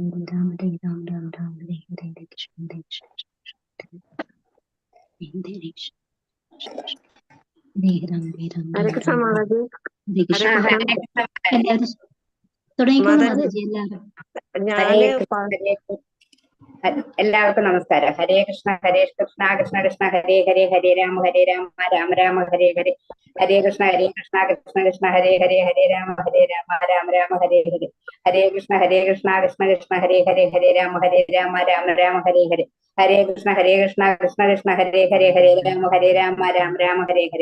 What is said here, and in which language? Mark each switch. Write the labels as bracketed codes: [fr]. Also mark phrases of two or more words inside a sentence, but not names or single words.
[sa] രാം ഹരേ രാം രാം രാം ഹരേ ഹരേ ഹരേ കൃഷ്ണ ഹരേ കൃഷ്ണ ഹരേ രാം ഹരേ രാം ഹരേ കൃഷ്ണ മാതാജി. ഹരേ കൃഷ്ണ. [ml] എല്ലാവരും തുടങ്ങിക്കോളൂ മാതാജി. എല്ലാവർക്കും നമസ്കാരം. [sa] ഹരേ കൃഷ്ണ കൃഷ്ണ കൃഷ്ണ ഹരേ ഹരേ ഹരേ രാമ രാമ രാമ ഹരേ ഹരേ. ഹരേ കൃഷ്ണ കൃഷ്ണ കൃഷ്ണ ഹരേ ഹരേ ഹരേ രാമ രാമ രാമ ഹരേ ഹരേ. ഹരേ കൃഷ്ണ കൃഷ്ണ കൃഷ്ണ ഹരേ ഹരേ ഹരേ രാമ രാമ രാമ ഹരേ ഹരേ. ഹരേ കൃഷ്ണ കൃഷ്ണ കൃഷ്ണ ഹരേ ഹരേ ഹരേ രാമ രാമ ഹരേ ഹരേ.